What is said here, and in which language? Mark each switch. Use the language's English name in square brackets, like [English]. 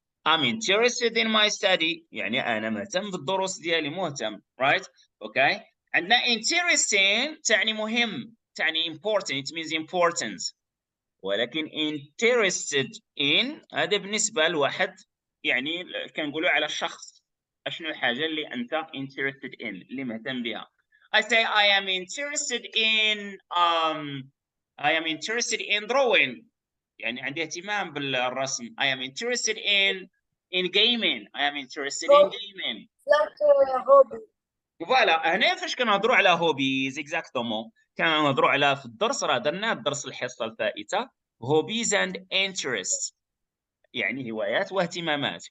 [English] I'm interested in my study [Arabic] يعني أنا مهتم بالدروس ديالي مهتم right okay عندنا interesting تعني مهم تعني important [English] it means important [Arabic] ولكن interested in هذا بالنسبة لواحد يعني كنقولوا على الشخص شنو الحاجة اللي أنت interested in اللي مهتم بها. [English] I say I am interested in drawing [Arabic] يعني عندي اهتمام بالرسم. [English] I am interested in gaming. I am interested in gaming. Like hobby. [Arabic] فوالا هنا فاش كنهضروا على هوبيز اكزاكتومون كنهضروا على في الدرس راه درنا الدرس الحصه الفائته [English] hobbies and interests [Arabic] يعني هوايات واهتمامات.